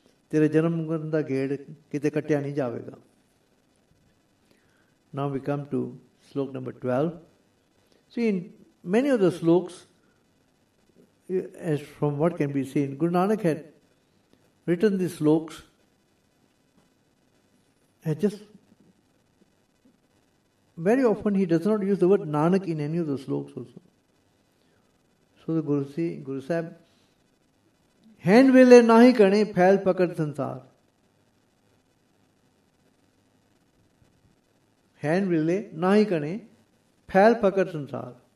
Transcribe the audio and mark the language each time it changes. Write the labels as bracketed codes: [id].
[pa] ਤੇਰੇ ਜਨਮ ਮਰਨ ਦਾ ਗੇੜ ਕਿਤੇ ਕੱਟਿਆ ਨਹੀਂ ਜਾਵੇਗਾ. [en] Now we come to slok number 12. See, in many of the sloks, as from what can be seen, Guru Nanak had written these sloks, had just very often he does not use the word Nanak in any of the sloks also. So the Guru Sahib, [pa] hand ਵੇਲੇ ਨਾਹੀ ਕਣੇ ਫੈਲ ਪਕੜ ਸੰਸਾਰ. hand ਵੇਲੇ ਨਾਹੀ ਕਣੇ ਫੈਲ ਪਕੜ ਸੰਸਾਰ.